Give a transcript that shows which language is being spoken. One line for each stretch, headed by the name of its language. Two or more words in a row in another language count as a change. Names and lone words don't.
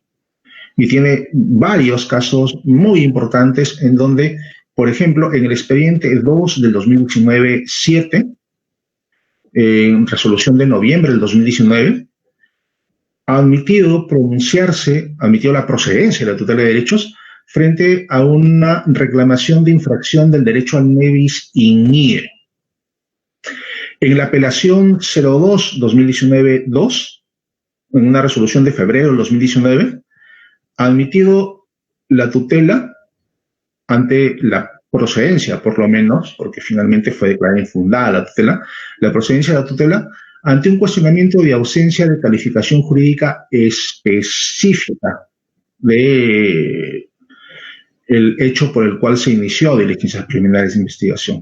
Spanish: Y tiene varios casos muy importantes en donde, por ejemplo, en el expediente 2 del 2019-7, en resolución de noviembre del 2019, ha admitido la procedencia de la tutela de derechos frente a una reclamación de infracción del derecho al
Latin: ne bis in idem.
Spanish: En la apelación 02-2019-2, en una resolución de febrero del 2019, ha admitido la tutela ante la procedencia, por lo menos, porque finalmente fue declarada infundada la tutela, la procedencia de la tutela ante un cuestionamiento de ausencia de calificación jurídica específica de el hecho por el cual se inició diligencias preliminares de investigación.